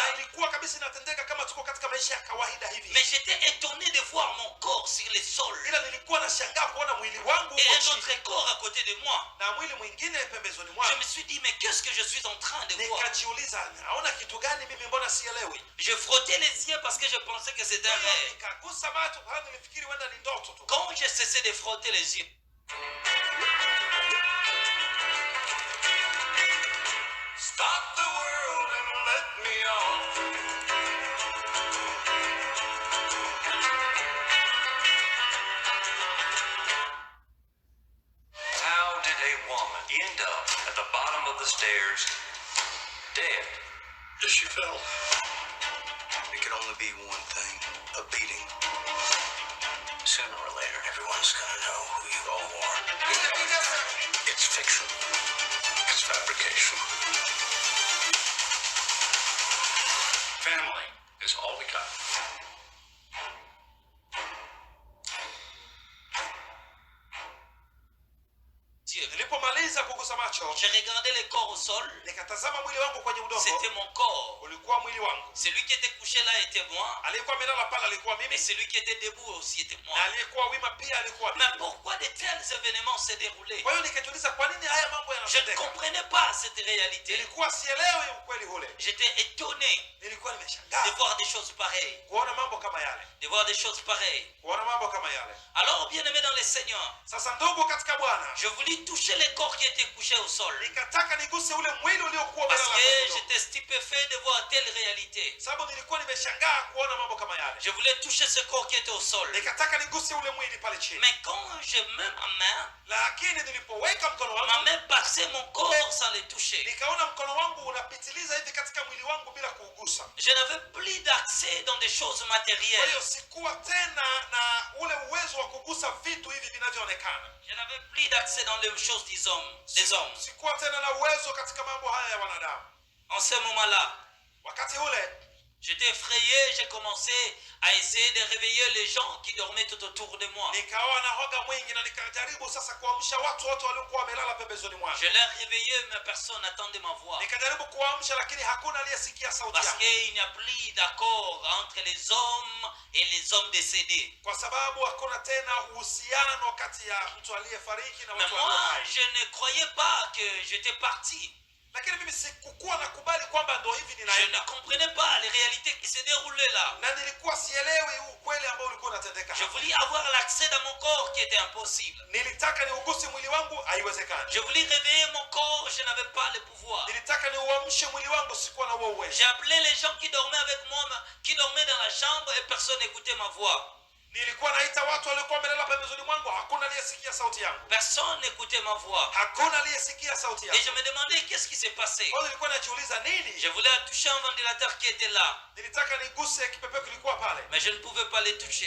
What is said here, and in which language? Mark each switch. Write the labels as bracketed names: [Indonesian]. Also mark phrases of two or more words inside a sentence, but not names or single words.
[Swahili] Na ilikuwa kabisa inatendeka kama tuko katika maisha ya kawaida hivi. [French] Mais j'étais étonné de voir mon corps sur les sols [Swahili] Ila nilikuwa nashangaa kuona mwili wangu [French] et [Swahili] uko [French] un [Swahili] chini [French] autre corps à côté de moi. [Swahili] na mwili mwingine pembezoni [French] Je [Swahili] mwangu. [French] me suis dit, mais qu'est-ce que je suis en train de voir? [Swahili] Nikajiuliza, naona kitu gani mimi, mbona sielewi? [French] Je frottais les yeux parce que je pensais que c'était un [Swahili] Kwa hiyo [French] rêve. [Swahili] nikagusa macho kwa sababu nilifikiri huenda ni ndoto tu. [French] Quand j'ai cessé de frotter les yeux, [English] Stop the world and let me off. How did a woman end up at the bottom of the stairs, dead? She fell. It could only be one thing, a beating. Sooner or later, everyone's gonna know who you all are. It's fiction. It's fabrication. Family is all we got. [Swahili] Nilipomaliza kugusa macho, [French] j'ai regardé les corps au sol. [Swahili] nikatazama mwili wangu kwenye udongo. [French] C'était mon corps. [Swahili] Ulikuwa mwili wangu. [French] Celui qui était couché là était moi. [Swahili] Aliyekuwa amelala pale alikuwa [French] Mais [Swahili] mimi, [French] celui qui était debout aussi était moi. [Swahili] na aliyekuwa wima pia alikuwa [French] Mais [Swahili] mimi. [French] pourquoi de tels événements se déroulaient? [Swahili] Kwa hiyo nikajiuliza kwa nini haya mambo [French] Je ne [Swahili] yanatendeka. [French] comprenais pas cette réalité. [Swahili] Nilikuwa sielewi ukweli ule. [French] J'étais étonné [Swahili] Nilikuwa [French] de [Swahili] nimeshangaa [French] voir des choses pareilles. [Swahili] kuona mambo kama yale, [French] De voir des choses pareilles. [Swahili] kuona mambo kama yale. [French] Alors, bien-aimé dans le Seigneur, [Swahili] Sasa ndugu katika Bwana, [French] je voulais toucher les corps qui étaient couchés au sol. [Swahili] nikataka niguse ule mwili uliokuwa [French] Parce [Swahili] umelala kwenye [French] que [Swahili] udongo. [French] j'étais stupéfait de voir telle réalité. [Swahili] Sababu nilikuwa nimeshangaa kuona mambo kama yale. [French] Je voulais toucher ce corps qui était au sol. [Swahili] Nikataka niguse ule mwili pale chini. [French] Mais quand je mets ma main, [Swahili] Lakini nilipoweka mkono [French] ma [Swahili] wangu, [French] main passait mon corps sans le toucher. [Swahili] nikaona mkono wangu unapitiliza hivi katika mwili wangu bila kuugusa. [French] Je n'avais plus d'accès dans des choses [Swahili] Kwa [French] matérielles. [Swahili] hiyo sikuwa tena na ule uwezo wa kugusa vitu hivi vinavyoonekana. [French] Je n'avais plus d'accès dans les choses des hommes. [Swahili] Sikuwa tena na uwezo katika mambo haya ya wanadamu. [French] En ce moment-là, [Swahili] Wakati ule [French] j'étais effrayé, j'ai commencé à essayer de réveiller les gens qui dormaient tout autour de moi. [Swahili] nikawa na hoga mwingi na nikajaribu sasa kuamsha watu wote waliokuwa wamelala pembezoni mwangu. [French] Je l'ai réveillé, mais personne n'attendait ma voix. [Swahili] Nikajaribu kuamsha, lakini hakuna aliyesikia sauti [French] Parce [Swahili] yangu, [French] qu'il n'y a plus d'accord entre les hommes et les hommes décédés. [Swahili] kwa sababu hakuna tena uhusiano kati ya mtu aliyefariki na [French] Mais [Swahili] mtu [French] moi, [Swahili] aliye hai. [French] je ne croyais pas que j'étais parti. [Swahili] Lakini mimi sikukuwa nakubali kwamba ndo hivi [French] Je ne [Swahili] ninaenda, [French] comprenais pas les réalités qui se déroulaient là. [Swahili] na nilikuwa sielewi huu ukweli ambao ulikuwa unatendeka [French] Je [Swahili] hapa. [French] voulais avoir l'accès dans mon corps qui était impossible. [Swahili] Nilitaka niuguse mwili wangu, haiwezekani. [French] Je voulais réveiller mon corps, je n'avais pas le pouvoir. [Swahili] Nilitaka niuamshe mwili wangu, sikuwa na huo uwezo. [French] J'ai appelé les gens qui dormaient avec moi, qui dormaient dans la chambre et personne n'écoutait ma voix. [Swahili] Nilikuwa naita watu waliokuwa wamelala pembezoni mwangu, hakuna aliyesikia sauti yangu, [French] Personne n'écoutait ma voix. [Swahili] hakuna aliyesikia sauti [French] Et je [Swahili] yangu. [French] me demandais qu'est-ce qui s'est passé. [Swahili] Kwa hiyo nilikuwa najiuliza nini. [French] Je voulais toucher un ventilateur qui était là, [Swahili] Nilitaka niguse kipepeo kilikuwa pale, [French] mais je ne pouvais pas le toucher.